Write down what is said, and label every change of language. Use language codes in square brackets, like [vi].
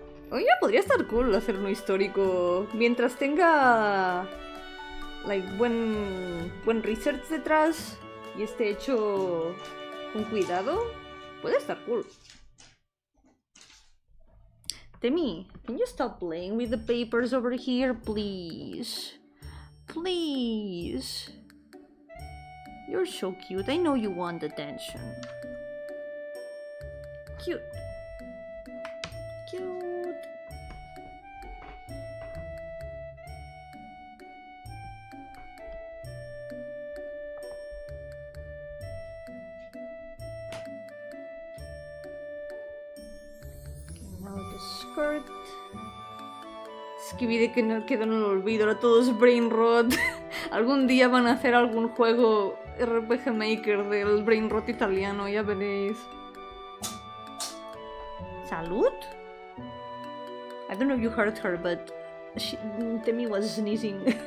[es] Oye, podría estar cool hacer uno histórico mientras tenga like buen research detrás y esté hecho con cuidado. Puede estar cool. [en] Demi, can you stop playing with the papers over here, please? Please. You're so cute. I know you want attention. Cute. Cute. Now the skirt. [es] Skibidi que no quedó en el olvido, ahora todo es brain rot. Algún día van a hacer algún juego RPG Maker del brain rot italiano, ya veréis. Salud? [en] I don't know if you heard her, but Temi was sneezing.